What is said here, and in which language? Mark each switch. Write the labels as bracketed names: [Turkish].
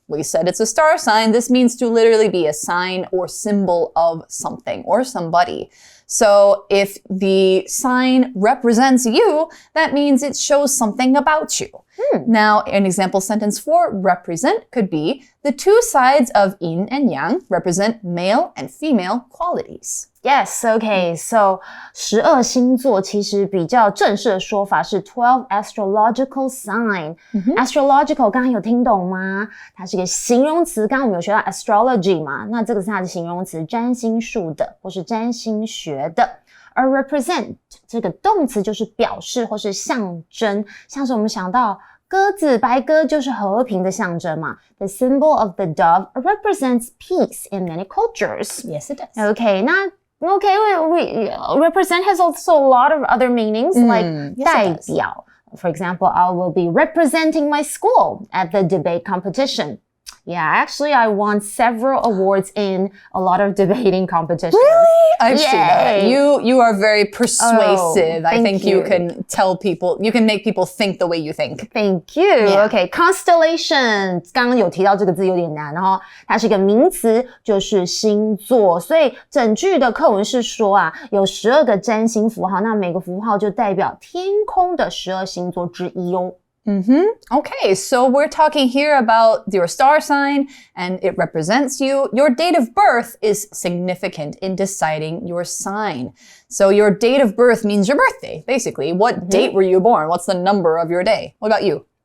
[English] We said it's a star sign. This means to literally be a sign or symbol of something or somebody. So if the sign represents you, that means it shows something about you. Now, an example sentence for represent could be the two sides of yin and yang represent male and female qualities. Yes, okay. [Chinese] So 12星座其实比较正式的说法是12 astrological sign. Astrological 刚刚有听懂吗？它是一个形容词，刚刚我们有学到 astrology 嘛，那这个是它的形容词，占星术的或是占星学的。而 represent 这个动词就是表示或是象征，像是我们想到鸽子，白鸽就是和平的象征嘛。 [English] The symbol of the dove represents peace in many cultures. Yes, it does. Okay, 那Okay, we represent has also a lot of other meanings like 代表. For example, I will be representing my school at the debate competition. Yeah, actually, I won several awards in a lot of debating competitions. Really? I've seen that. You are very persuasive. I think you can tell people, you can make people think the way you think. Thank you. Yeah. Okay, constellation. [Chinese] 刚刚有提到这个字有点难，然后它是一个名词，就是星座。所以整句的课文是说啊，有12个占星符号，那每个符号就代表天空的12星座之一哦。 [English] Okay, so we're talking here about your star sign and it represents you. Your date of birth is significant in deciding your sign. So your date of birth means your birthday, basically. What date were you born? What's the number of your day? What about you?